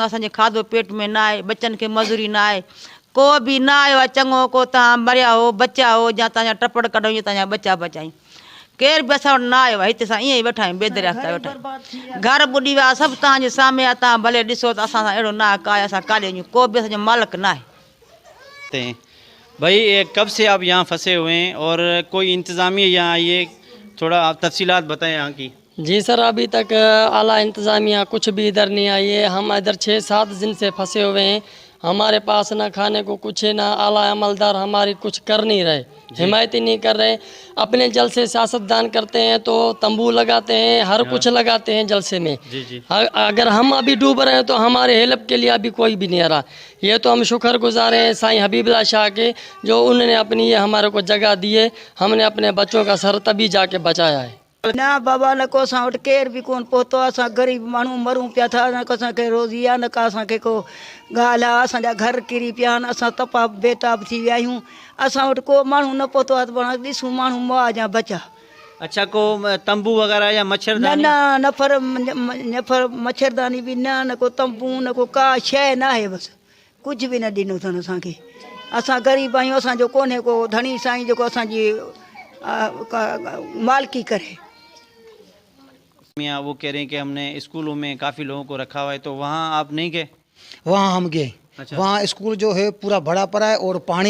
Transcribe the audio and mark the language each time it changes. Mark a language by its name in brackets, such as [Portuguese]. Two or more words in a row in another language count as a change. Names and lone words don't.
[Sindhi] असांजे खाधो पेट में न आहे, बच्चनि खे मज़ूरी न आहे, को बि न आयो आहे चङो। को तव्हां मरिया हो बचा हो या तव्हांजा टपड़ कढूं या तव्हांजा बच्चा बचायूं, केर बि असां वटि न आयो आहे। हिते असां ईअं ई वेठा आहियूं, बेदरिया था वेठा आहियूं। घर ॿुॾी विया सभु तव्हांजे साम्हूं आहे, तव्हां भले ॾिसो त असां सां अहिड़ो न आहे का, असां काॾे वञूं, को बि असांजो मालिक न आहे। [Urdu] بھائی کب سے آپ یہاں پھنسے ہوئے ہیں اور کوئی انتظامیہ یہاں آئی ہے، تھوڑا آپ تفصیلات بتائیں یہاں کی. جی سر، ابھی تک اعلیٰ انتظامیہ کچھ بھی ادھر نہیں آئی ہے. ہم ادھر 6-7 دن سے پھنسے ہوئے ہیں۔ ہمارے پاس نہ کھانے کو کچھ ہے، نہ اعلیٰ عملدار ہماری کچھ کر نہیں رہے، حمایت ہی نہیں کر رہے. اپنے جلسے سیاستدان کرتے ہیں تو تمبو لگاتے ہیں، ہر کچھ لگاتے ہیں جلسے میں. جی. اگر ہم ابھی ڈوب رہے ہیں تو ہمارے ہیلپ کے لیے ابھی کوئی بھی نہیں آ رہا. یہ تو ہم شکرگزار ہیں سائیں حبیب اللہ شاہ کے، جو انہوں نے اپنی یہ ہمارے کو جگہ دی ہے. ہم نے اپنے بچوں کا سر تبھی جا کے بچایا ہے. [Sindhi] न बाबा, न को असां वटि केर बि कोन पहुतो आहे। असां ग़रीब माण्हू मरूं पिया था, न को असांखे रोज़ी आहे, न का असांखे को ॻाल्हि आहे। असांजा घर किरी पिया आहिनि, असां तपा बेताब थी विया आहियूं। असां वटि को माण्हू न पहुतो आहे त पाण ॾिसूं माण्हू मुआ जा बचा। अच्छा, को तंबू वगैरह या मच्छरदानी? नफ़र मच्छरदानी बि न, न को तंबू, न को का शइ न आहे। बसि कुझु बि न ॾिनो अथनि असांखे। असां ग़रीब आहियूं, असांजो कोन्हे को धणी साईं जेको असांजी मालकी करे। [Urdu] وہ کہہ رہے ہیں کہ ہم نے اسکولوں میں کافی لوگوں کو رکھا ہوا ہے، تو وہاں آپ نہیں گئے? وہاں ہم گئے. اچھا. وہاں اسکول جو ہے پورا بھرا پڑا ہے اور پانی